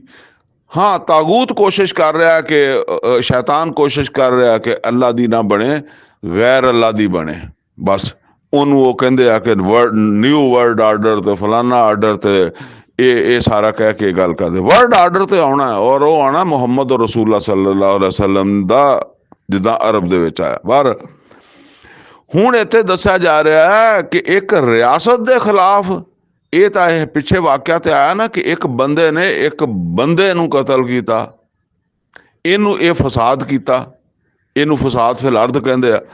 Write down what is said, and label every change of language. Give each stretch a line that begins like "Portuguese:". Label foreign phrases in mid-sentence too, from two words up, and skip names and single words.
Punjabi: ਹਾਂ, ਤਾਗੂਤ ਕੋਸ਼ਿਸ਼ ਕਰ ਰਿਹਾ ਕਿ ਸ਼ੈਤਾਨ ਕੋਸ਼ਿਸ਼ ਕਰ ਰਿਹਾ ਕਿ ਅੱਲਾ ਦੀ ਨਾ ਬਣੇ, ਗੈਰ ਅੱਲਾ ਦੀ ਬਣੇ। ਬਸ ਉਹਨੂੰ ਉਹ ਕਹਿੰਦੇ ਆ ਕਿ
English: New World Order
Punjabi: ਤੇ ਫਲਾਨਾ ਆਰਡਰ, ਤੇ ਇਹ ਸਾਰਾ ਕਹਿ ਕੇ ਗੱਲ ਕਰਦੇ।
English: world order
Punjabi: ਤੇ ਆਉਣਾ, ਔਰ ਉਹ ਆਉਣਾ
Arabic: محمد رسول الله صلى الله عليه وسلم
Punjabi: ਦਾ, ਜਿੱਦਾਂ ਅਰਬ ਦੇ ਵਿੱਚ ਆਇਆ। ਪਰ ਹੁਣ ਇੱਥੇ ਦੱਸਿਆ ਜਾ ਰਿਹਾ ਹੈ ਕਿ ਇੱਕ ਰਿਆਸਤ ਦੇ ਖਿਲਾਫ, ਇਹ ਤਾਂ ਇਹ ਪਿੱਛੇ ਵਾਕਿਆ ਤੇ ਆਇਆ ਨਾ ਕਿ ਇੱਕ ਬੰਦੇ ਨੇ ਇੱਕ ਬੰਦੇ ਨੂੰ ਕਤਲ ਕੀਤਾ, ਇਹਨੂੰ ਇਹ ਫਸਾਦ ਕੀਤਾ, ਇਹਨੂੰ
Arabic: فساد في الأرض
Punjabi: ਕਹਿੰਦੇ ਆ।